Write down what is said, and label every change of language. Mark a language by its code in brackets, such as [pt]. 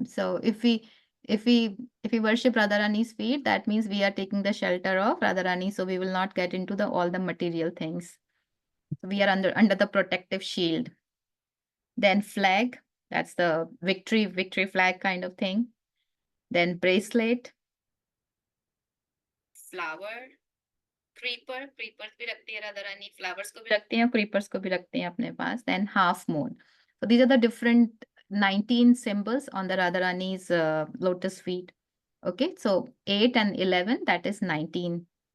[en] So if we worship Radharani's feet, that means we are taking the shelter of Radharani. So we will not get into all the material things. So we are under the protective shield. Then flag, that's the victory flag kind of thing. Then bracelet, flower, creeper [hi] भी रखती है Radharani, flowers को भी रखती हैं, creepers को भी रखते हैं अपने पास. [en] Then half moon. So these are the different 19 symbols on the Radharani's lotus feet. Okay, so 8 and 11, that is 19.